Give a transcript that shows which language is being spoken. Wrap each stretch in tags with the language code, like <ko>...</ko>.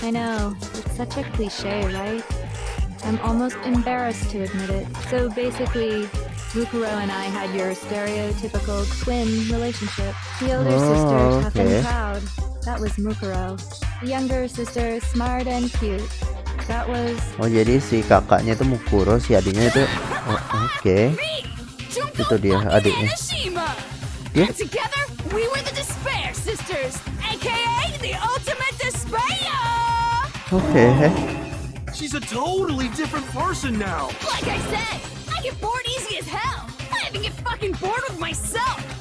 <en>I know, it's such a cliche, right? I'm almost embarrassed to admit it. So basically, Mukuro and I had your stereotypical twin relationship. The older sister, tough okay. and proud. That was Mukuro. The younger sister, smart and cute. That was...</en> <id>Oh, jadi si kakaknya itu Mukuro, si adiknya itu oke. Itu dia adiknya. Dia?</id> <en>And together, we were the Despair Sisters, aka the ultimate despair!</en> <id>Oke.</id> <en>She's a totally different person now. Like I said, I get bored easy as hell. I even get fucking bored with myself.</en>